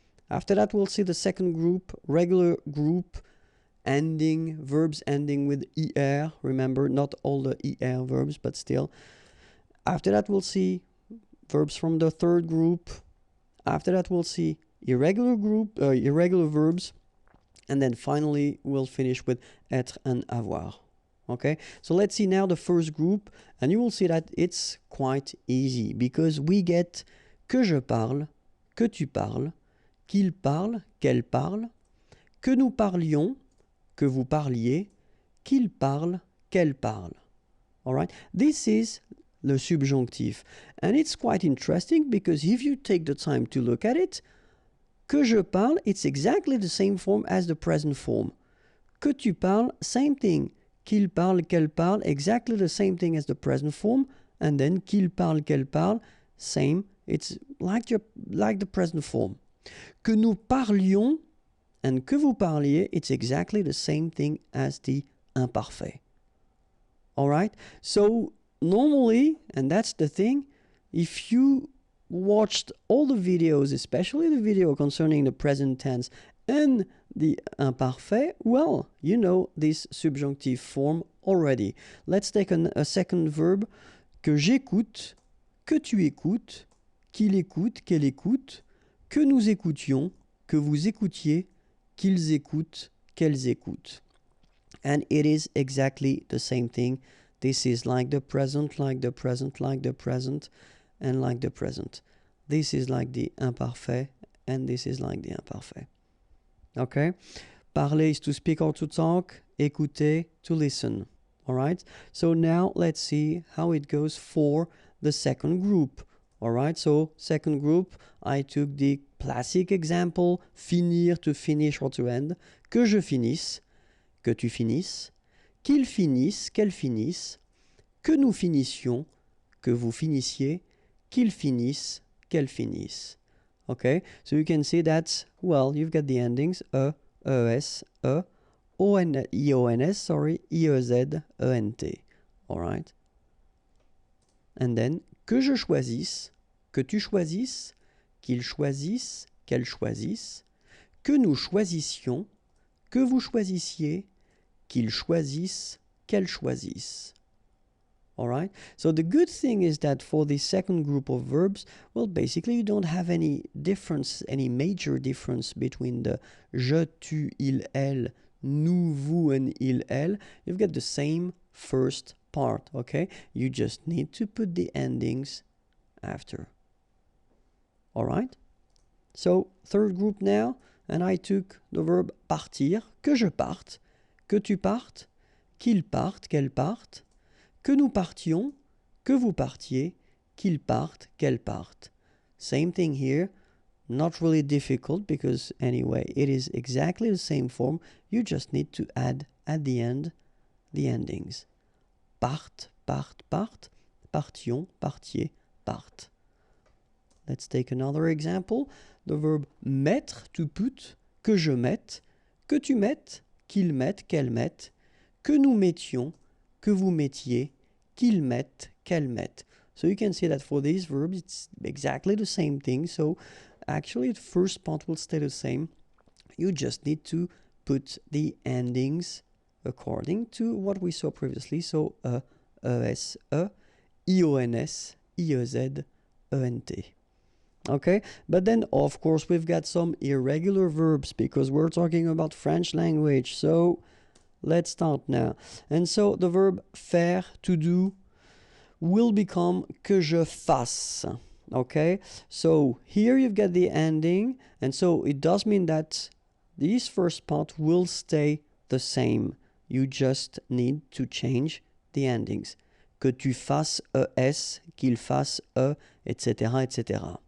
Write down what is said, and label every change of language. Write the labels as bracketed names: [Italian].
[English] After that, we'll see the second group, regular group verbs ending with er. Remember, not all the er verbs, but still. After that, we'll see verbs from the third group. After that, we'll see irregular verbs. And then finally, we'll finish with être and avoir. Okay, so let's see now the first group, and you will see that it's quite easy because we get [French] que je parle, que tu parles, qu'il parle, qu'elle parle, que nous parlions, que vous parliez, qu'il parle, qu'elle parle. [English] All right, this is the subjonctif, and it's quite interesting because if you take the time to look at it, [French] que je parle, [English] it's exactly the same form as the present form. [French] Que tu parles, [English] same thing. [French] Qu'il parle, qu'elle parle, [English] exactly the same thing as the present form. And then [French] qu'il parle, qu'elle parle, [English] same. It's like the present form. [French] Que nous parlions [English] and [French] que vous parliez, [English] it's exactly the same thing as the imparfait. All right? So normally, and that's the thing, if you watched all the videos, especially the video concerning the present tense and the imparfait, well, you know this subjunctive form already. Let's take a second verb. [French] Que j'écoute, que tu écoutes, qu'il écoute, qu'elle écoute, que nous écoutions, que vous écoutiez, qu'ils écoutent, qu'elles écoutent. [English] And it is exactly the same thing. This is like the present, like the present, like the present, and like the present. This is like the imparfait, and this is like the imparfait. Okay? Parler is to speak or to talk. Écouter, to listen. All right? So now let's see how it goes for the second group. All right? So second group, I took the classic example, finir, to finish or to end. [French] Que je finisse, que tu finisses, qu'il finisse, qu'elle finisse, que nous finissions, que vous finissiez, qu'il finisse, qu'elle finisse. [English] Okay? So you can see that, well, you've got the endings es, ions, sorry, iez, ent. All right? And then, [French] que je choisisse, que tu choisisses, qu'il choisisse, qu'elle choisisse, que nous choisissions, que vous choisissiez, qu'il choisisse, qu'elle choisisse. [English] All right? So the good thing is that for the second group of verbs, well, basically you don't have any difference, any major difference between the je, tu, il, elle, nous, vous, and il, elle. You've got the same first part, okay? You just need to put the endings after. All right? So third group now, and I took the verb partir, [French] que je parte, que tu partes, qu'il parte, qu'elle parte, que nous partions, que vous partiez, qu'il parte, qu'elle parte. [English] Same thing here, not really difficult because anyway, it is exactly the same form. You just need to add at the end the endings. [French] Parte, parte, parte, partions, partiez, parte. [English] Let's take another example. The verb mettre, to put, [French] que je mette, que tu mettes, qu'il mette, qu'elle mette, que nous mettions, que vous mettiez, qu'ils mettent, qu'elle mette. [English] So you can see that for these verbs, it's exactly the same thing. So actually, the first part will stay the same. You just need to put the endings according to what we saw previously. So es, ions, iez, ent. Okay, but then of course we've got some irregular verbs because we're talking about French language. So let's start now. And so the verb faire, to do, will become que je fasse. Okay, so here you've got the ending, and so it does mean that this first part will stay the same. You just need to change the endings. [French] Que tu fasses es, qu'il fasse etc., etc.